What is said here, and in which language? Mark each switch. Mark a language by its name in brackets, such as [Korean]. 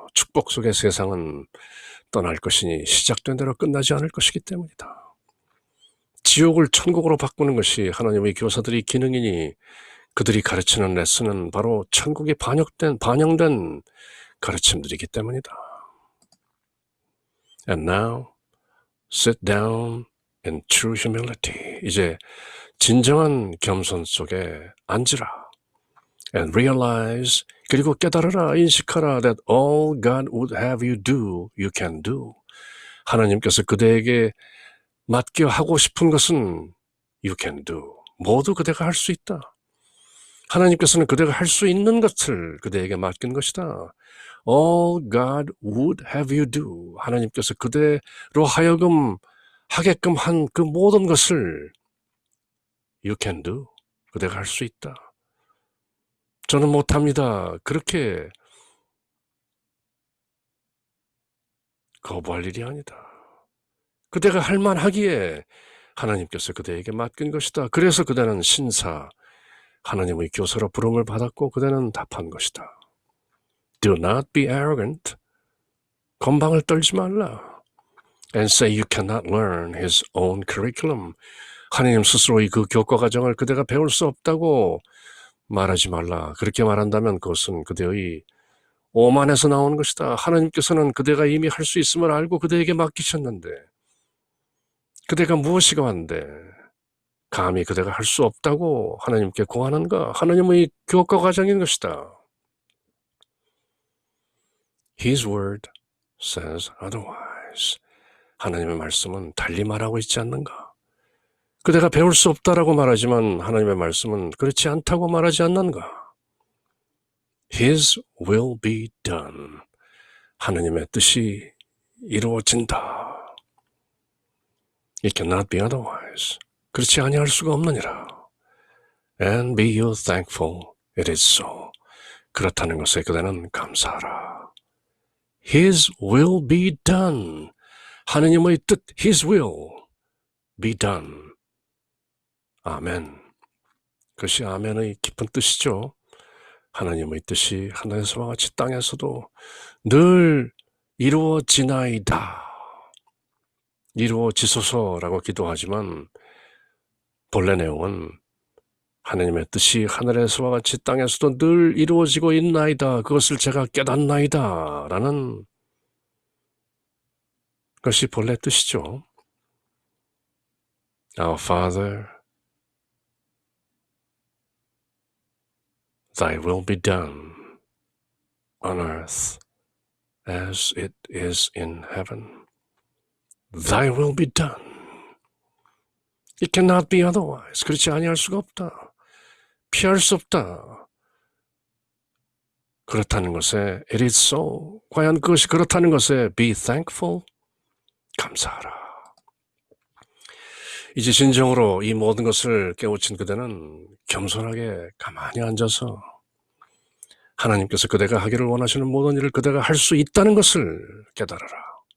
[Korean] 축복 속에 세상은 떠날 것이니 시작된 대로 끝나지 않을 것이기 때문이다. 지옥을 천국으로 바꾸는 것이 하나님의 교사들의 기능이니 그들이 가르치는 레슨은 바로 천국에 반영된 가르침들이기 때문이다. [English] And now, sit down in true humility. [Korean] 이제 진정한 겸손 속에 앉으라. [English] And realize, [Korean] 그리고 깨달으라, 인식하라 [English] that all God would have you do, you can do. [Korean] 하나님께서 그대에게 맡겨 하고 싶은 것은 [English] you can do. [Korean] 모두 그대가 할 수 있다. 하나님께서는 그대가 할 수 있는 것을 그대에게 맡긴 것이다. [English] All God would have you do. [Korean] 하나님께서 그대로 하여금 하게끔 한 그 모든 것을 [English] you can do. [Korean] 그대가 할 수 있다. 저는 못합니다. 그렇게 거부할 일이 아니다. 그대가 할 만하기에 하나님께서 그대에게 맡긴 것이다. 그래서 그대는 신사, 하나님의 교사로 부름을 받았고 그대는 답한 것이다. [English] Do not be arrogant. [Korean] 건방을 떨지 말라. [English] And say you cannot learn his own curriculum. [Korean] 하나님 스스로의 그 교과 과정을 그대가 배울 수 없다고 말하지 말라. 그렇게 말한다면 그것은 그대의 오만에서 나오는 것이다. 하나님께서는 그대가 이미 할 수 있음을 알고 그대에게 맡기셨는데 그대가 무엇이가 한데 감히 그대가 할 수 없다고 하나님께 고하는가? 하나님의 교과 과정인 것이다. [English] His word says otherwise. [Korean] 하나님의 말씀은 달리 말하고 있지 않는가? 그대가 배울 수 없다라고 말하지만 하나님의 말씀은 그렇지 않다고 말하지 않는가? [English] His will be done. [Korean] 하나님의 뜻이 이루어진다. [English] It cannot be otherwise. [Korean] 그렇지 아니할 수가 없느니라. [English] And be you thankful. It is so. [Korean] 그렇다는 것에 그대는 감사하라. [English] His will be done. [Korean] 하나님의 뜻, [English] His will be done. [Korean] 아멘. 그것이 아멘의 깊은 뜻이죠. 하나님의 뜻이 하늘에서와 같이 땅에서도 늘 이루어지나이다. 이루어지소서라고 기도하지만 본래 내용은 하나님의 뜻이 하늘에서와 같이 땅에서도 늘 이루어지고 있나이다. 그것을 제가 깨닫나이다. 라는 것이 본래 뜻이죠. [English] Our Father, Thy will be done on earth as it is in heaven. Thy will be done. It cannot be otherwise. [Korean] 그렇지 아니할 수가 없다. 피할 수 없다. 그렇다는 것에 [English] it is so. [Korean] 과연 그것이 그렇다는 것에 [English] be thankful. [Korean] 감사하라. 이제 진정으로 이 모든 것을 깨우친 그대는 겸손하게 가만히 앉아서 하나님께서 그대가 하기를 원하시는 모든 일을 그대가 할 수 있다는 것을 깨달아라.